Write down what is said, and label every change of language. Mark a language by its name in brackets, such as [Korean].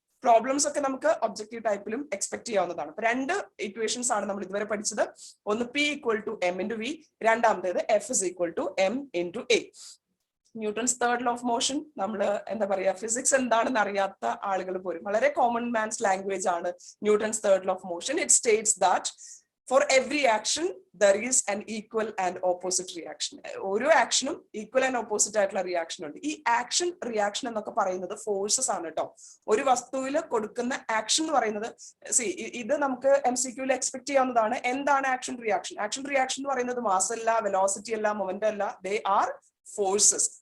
[Malayalam] Problems ഒക്കെ നമുക്ക് objective ടൈപ്പിലും expect ചെയ്യാവുന്നതാണ്. അപ്പൊ രണ്ട് ഇക്വേഷൻസ് ആണ് നമ്മൾ ഇതുവരെ പഠിച്ചത്. [English] ഒന്ന് P equal to m into v, രണ്ടാമത്തേത് F is equal to m into a. [Malayalam] Newton's third law of motion, നമ്മൾ എന്താ പറയാ, ഫിസിക്സ് എന്താണെന്ന് അറിയാത്ത ആളുകൾ പോലും വളരെ കോമൺ മാൻസ് ലാംഗ്വേജ് ആണ് Newton's third law of motion. [English] It states that for every action there is an equal and opposite reaction. [Malayalam] ഓരോ ആക്ഷനും ഈക്വൽ ആൻഡ് ഓപ്പോസിറ്റ് ആയിട്ടുള്ള റിയാക്ഷൻ ഉണ്ട്. ഈ ആക്ഷൻ റിയാക്ഷൻ എന്നൊക്കെ പറയുന്നത് ഫോഴ്സസ് ആണ് കേട്ടോ. ഒരു വസ്തുവിൽ കൊടുക്കുന്ന ആക്ഷൻ എന്ന് പറയുന്നത്, ഇത് നമുക്ക് MCQയിൽ എക്സ്പെക്ട് ചെയ്യാവുന്നതാണ്. എന്താണ് ആക്ഷൻ റിയാക്ഷൻ? ആക്ഷൻ റിയാക്ഷൻ എന്ന് പറയുന്നത് മാസ് അല്ല, വെലോസിറ്റി അല്ല, മൊമെന്റം അല്ല, ദേ ആർ ഫോഴ്സസ്.